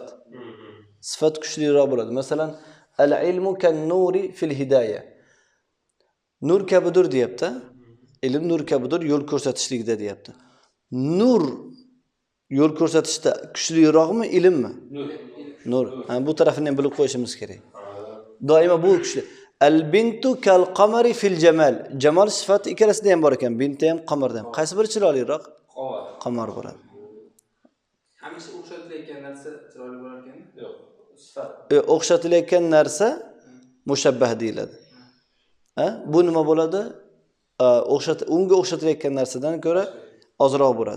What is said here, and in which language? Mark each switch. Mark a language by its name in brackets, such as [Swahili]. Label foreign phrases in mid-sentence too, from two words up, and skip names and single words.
[Uzbek] Sifat kuchliroq bo'ladi. Masalan, [Arabic] العلم كالنور في الهداية. [Uzbek] Nur kabidir deyapti. Ilm nur kabidir, yo'l ko'rsatishlikda deyapti. Nur yo'l ko'rsatishda kuchliroqmi, ilmmi? Nur. Bu tarafini ham bilib qo'yishimiz kerak. Doimo bu kuchli. [Arabic] البنت كالقمر في الجمال. [Uzbek] Jamal sifati ikkalasida ham bor ekan, binta ham, qamarda ham. Qaysi biri chiroyliroq? Qamar bo'ladi. Hamisha o'xshatilayotgan narsa chiroyli bo'lar ekan? Yo'q, sifat. O'xshatilayotgan narsa mushabbah deyiladi. Bu nima bo'ladi? Unga o'xshatilayotgan narsadan ko'ra ozroq bo'ladi.